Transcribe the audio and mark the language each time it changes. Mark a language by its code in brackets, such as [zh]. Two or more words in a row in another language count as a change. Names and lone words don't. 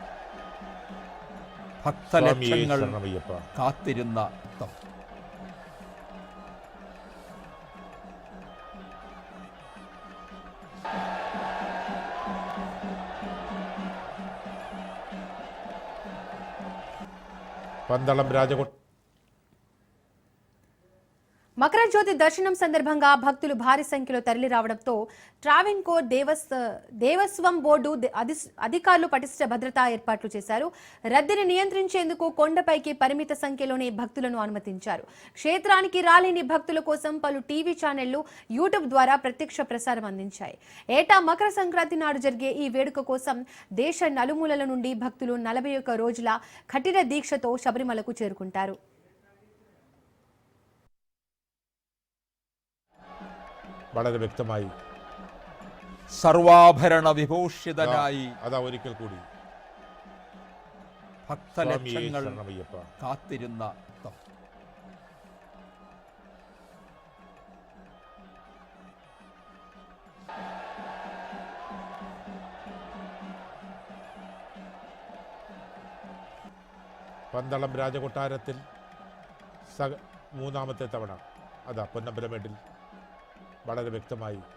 [ml] ഭക്തലക്ഷങ്ങൾ കാത്തിരുന്ന പന്തളം രാജകൊട്ടാരം [te] మకర జ్యోతి దర్శనం సందర్భంగా భక్తులు భారీ సంఖ్యలో తరలి రావడంతో ట్రావెన్కోర్ దేవస్వం బోర్డు అధికారులు పటిష్ట భద్రతా ఏర్పాట్లు చేశారు. రద్దీని నియంత్రించేందుకు కొండపైకి పరిమిత సంఖ్యలోనే భక్తులను అనుమతించారు. క్షేత్రానికి రాలేని భక్తుల కోసం పలు టీవీ ఛానళ్లు యూట్యూబ్ ద్వారా ప్రత్యక్ష ప్రసారం అందించాయి. ఏటా మకర సంక్రాంతి నాడు జరిగే ఈ వేడుక కోసం దేశ నలుమూలల నుండి భక్తులు 41 రోజుల కఠిన దీక్షతో శబరిమలకు చేరుకుంటారు. [ml] വളരെ വ്യക്തമായി സർവാഭരണ വിഭൂഷിതനായി അതാ ഒരിക്കൽ കൂടി ഭക്തലക്ഷങ്ങൾ കാത്തിരുന്ന പന്തളം രാജകൊട്ടാരത്തിൽ മൂന്നാമത്തെ തവണ അതാ പൊന്നമ്പലമേട്ടിൽ വളരെ വ്യക്തമായി